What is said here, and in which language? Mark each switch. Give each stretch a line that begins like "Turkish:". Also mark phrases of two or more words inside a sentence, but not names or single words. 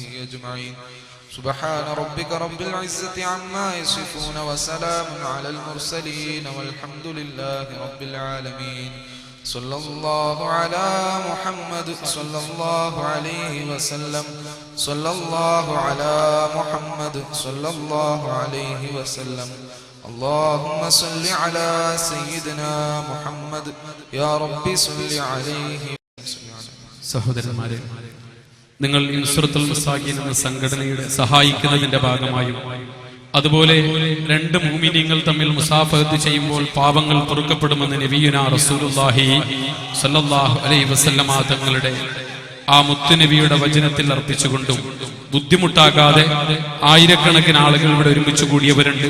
Arabic: أجمعين سبحان ربك رب العزة عما يصفون وسلام على المرسلين والحمد لله رب العالمين صلى الله على محمد صلى الله عليه وسلم صلى الله على محمد صلى الله عليه وسلم اللهم صل على سيدنا محمد يا رب صل عليه.
Malayalam: സഹോദരന്മാരെ, നിങ്ങൾ ഇൻസുറത്തുൽ മസാകിൻ എന്ന സംഘടനയുടെ സഹായിക്കുന്നതിന്റെ ഭാഗമായും അതുപോലെ രണ്ട് മുഅ്മിനീങ്ങൾ തമ്മിൽ മുസാഫഹത്ത് ചെയ്യുമ്പോൾ പാപങ്ങൾ പൊറുക്കപ്പെടുമെന്ന്
Arabic: نبينا رسول الله صلى الله عليه وسلم
Malayalam: തങ്ങളുടെ ആ മുത്തുനബിയുടെ വചനത്തിൽ അർപ്പിച്ചുകൊണ്ടും ബുദ്ധിമുട്ടാകാതെ ആയിരക്കണക്കിന് ആളുകൾ ഇവിടെ ഒരുമിച്ച് കൂടിയവരുണ്ട്.